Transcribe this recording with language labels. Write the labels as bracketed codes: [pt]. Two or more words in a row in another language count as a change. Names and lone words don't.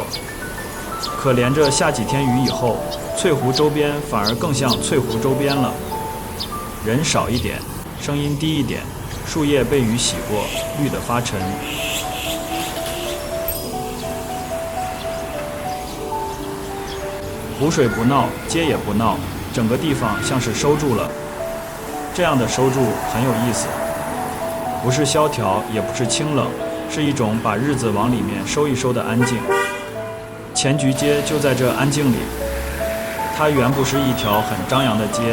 [zh] 可連着下幾天雨以後，翠湖周邊反而更像翠湖周邊了。人少一點，聲音低一點，樹葉被雨洗過，綠得發沉。湖水不鬧，街也不鬧，整個地方像是收住了。這樣的收住很有意思，不是蕭條，也不是清冷，是一種把日子往裡面收一收的安靜。錢菊街就在這安靜裡，它原不是一條很張揚的街。